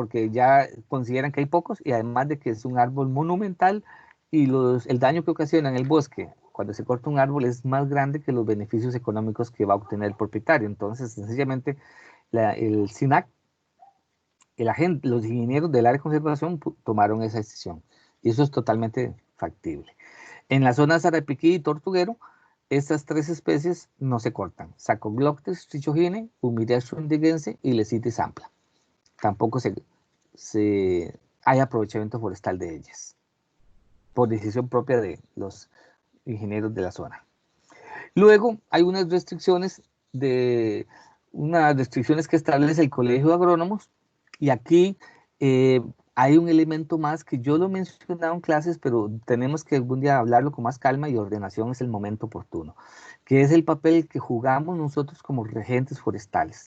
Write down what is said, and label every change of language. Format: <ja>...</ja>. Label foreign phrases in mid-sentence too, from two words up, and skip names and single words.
<es>Porque ya consideran que hay pocos y además de que es un árbol monumental y el daño que ocasiona en el bosque cuando se corta un árbol es más grande que los beneficios económicos que va a obtener el propietario. Entonces, sencillamente, el SINAC, los ingenieros del área de conservación tomaron esa decisión. Y eso es totalmente factible. En la zona Sarapiquí y Tortuguero, estas 3 especies no se cortan. Sacogloctes trichogine, Humirea schwindigense y Lecitis ampla. Tampoco hay aprovechamiento forestal de ellas, por decisión propia de los ingenieros de la zona. Luego hay unas restricciones que establece el Colegio de Agrónomos, y aquí hay un elemento más que yo lo he mencionado en clases, pero tenemos que algún día hablarlo con más calma, y ordenación es el momento oportuno, que es el papel que jugamos nosotros como regentes forestales.</es>